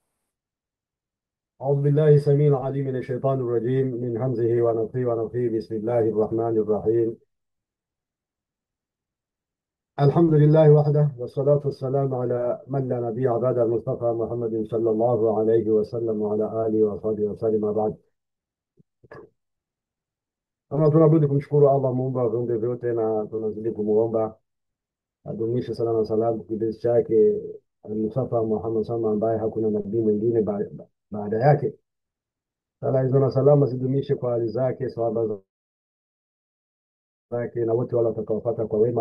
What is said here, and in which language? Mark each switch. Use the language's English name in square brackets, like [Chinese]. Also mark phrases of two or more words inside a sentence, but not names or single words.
[Arabic] أعوذ بالله السميع العليم من الشيطان الرجيم من همزه ونفخه ونفخه بسم الله الرحمن الرحيم. الحمد لله وحده والصلاة والسلام على من لا نبي بعد المصطفى محمد صلى الله عليه وسلم وعلى آله وصحبه وسلم. [Swahili] بعد kama tunabudi kumshukuru Allah muumba wa viumbe vyote, na tunazidi kumuomba adumishe sala na salamu kipenzi chake al-Mustafa Muhammad sama, ambaye hakuna nabii mwingine baada yake. Sala hizo na salama zidumishe kwa hali zake, sahaba zake na wote wale watakaofuata kwa wema.